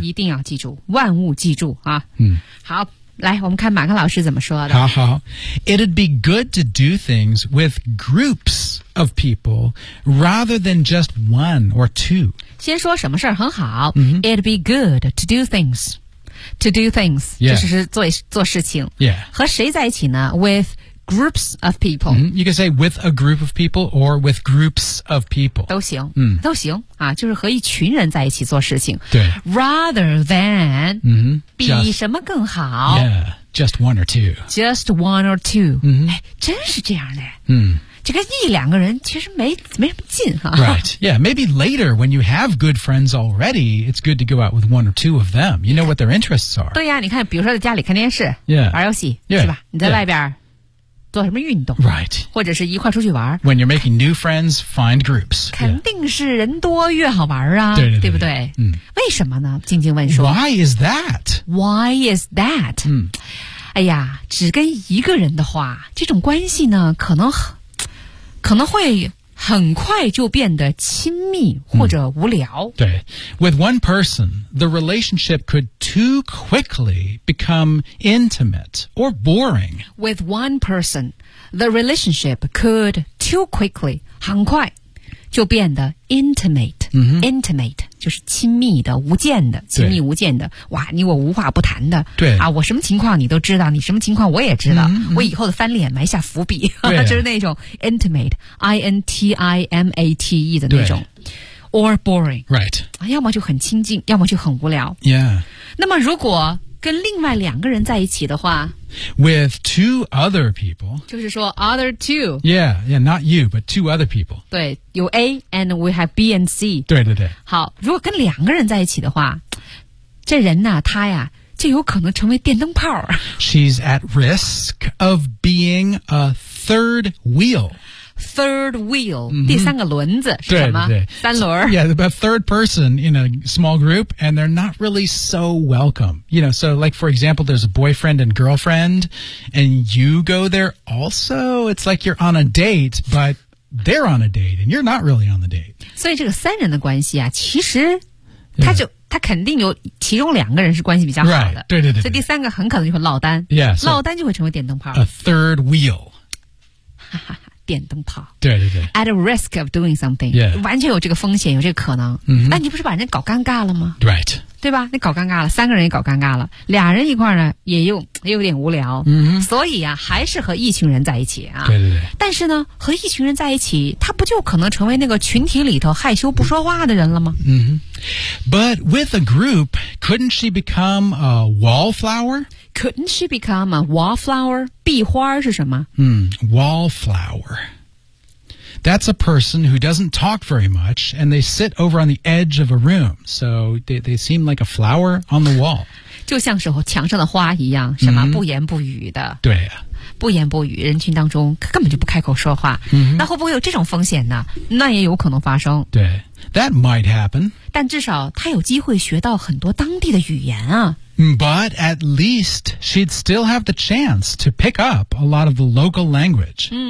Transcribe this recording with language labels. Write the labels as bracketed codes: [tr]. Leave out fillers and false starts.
[zh] 一定要记住，万物记住啊。嗯，好，来，我们看马克老师怎么说的。 [en] 好好 ，It'd be good to do things with groups of people rather than just one or two. [zh] 先说什么事儿很好。 Mm-hmm. [en] It'd be good to do things. To do things,、 yeah. [zh] 就是做事情。 [en] Yeah. [zh] 和谁在一起呢 ? [en] With groups of people.、 Mm-hmm. You can say with a group of people or with groups of people. [zh] 都行、 mm. 都行啊就是和一群人在一起做事情。对。 [en] Rather than,、 mm-hmm. [zh] 比什么更好 [en] ?Yeah,just one or two. Just one or two.、 Mm-hmm. [zh] 哎真是这样的。嗯、 mm.。这个一两个人其实没什么劲哈、啊。 [en] Right, yeah, maybe later when you have good friends already, it's good to go out with one or two of them. You know what their interests are. [zh] 对呀、啊、你看比如说在家里看电视、 [en] yeah. [zh] 玩游戏、 [en] yeah. [zh] 是吧你在外边、yeah. 做什么运动 [en] Right. [zh] 或者是一块出去玩。 [en] When you're making new friends, find groups. [zh] 肯定是人多越好玩啊对, 对, 对, 对不对、嗯、为什么呢静静问说。 [en] Why is that? Why is that?、 [zh] 嗯、哎呀只跟一个人的话这种关系呢可能会很快就变得亲密或者无聊、嗯、 [en] 对 With one person, the relationship could too quickly become intimate or boring. With one person, the relationship could too quickly, [zh] 很快就变得 [en] intimate、 [zh] 嗯、 intimate 就是亲密的无间的亲密无间的哇你我无话不谈的对啊我什么情况你都知道你什么情况我也知道、嗯、我以后的翻脸埋下伏笔就是那种 intimate intimate 的那种 or boring [en] right [zh] 啊要么就很亲近要么就很无聊 [en] yeah [zh] 那么如果跟另外两个人在一起的话 [en] With two other people [zh] 就是说 other two [en] Yeah, yeah, not you, but two other people 对有 A and we have B and C [zh] 对对对好如果跟两个人在一起的话这人呢、啊、他呀就有可能成为电灯泡 [en] She's at risk of being a third wheel [zh] Third wheel、mm-hmm. 第三个轮子是什么对对对三轮 [en] so, Yeah, about third person in a small group and they're not really so welcome. You know, so like for example, there's a boyfriend and girlfriend and you go there also. It's like you're on a date, but they're on a date and you're not really on the date. [zh] 所以这个三人的关系啊其实他就、yeah. 他肯定有其中两个人是关系比较好的 right, 对对 对, 对所以第三个很可能就会落单 [en] yeah,、 [zh] so、落单就会成为电灯泡 [en] A third wheel. [zh] 哈哈电灯泡对对对 [en] at a risk of doing something、 yeah. [zh] 完全有这个风险有这个可能、 mm-hmm. 那你不是把人搞尴尬了吗 [en] right [zh] 对吧你搞尴尬了三个人也搞尴尬了俩人一块呢也有点无聊、 mm-hmm. 所以啊还是和一群人在一起啊对对对但是呢和一群人在一起他不就可能成为那个群体里头害羞不说话的人了吗、 mm-hmm. [en] But with a group couldn't she become a wallflower Couldn't she become a wallflower? [zh] 壁花是什么、 [en] mm, wallflower. That's a person who doesn't talk very much, and they sit over on the edge of a room. So they seem like a flower on the wall. [zh] 就像是墙上的花一样，什么、mm-hmm. 不言不语的。对啊。不言不语，人群当中根本就不开口说话。 Mm-hmm. 那会不会有这种风险呢？那也有可能发生。对。 [en] That might happen. [zh] 但至少他有机会学到很多当地的语言啊。 [en] But at least she'd still have the chance to pick up a lot of the local language.